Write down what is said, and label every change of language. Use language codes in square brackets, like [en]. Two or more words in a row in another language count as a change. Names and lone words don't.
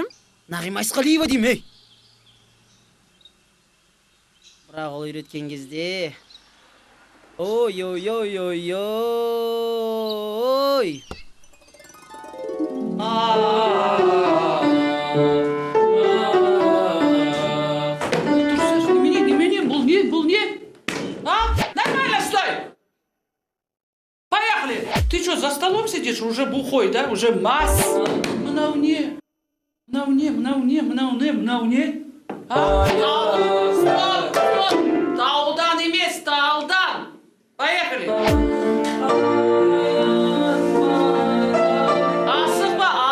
[kk] Нағима Айсқалиева деймін, ей. Бірақ ол үйреткен кезде... Ой. Бұл не? [ru] Нормально стой! Поехали! Ты что, за столом сидишь? Уже бухой, да? Уже мас? [kk] Мынау не? [ru] Стоп! [kk] Таудан емес, талдан! Поехали! Асықпа!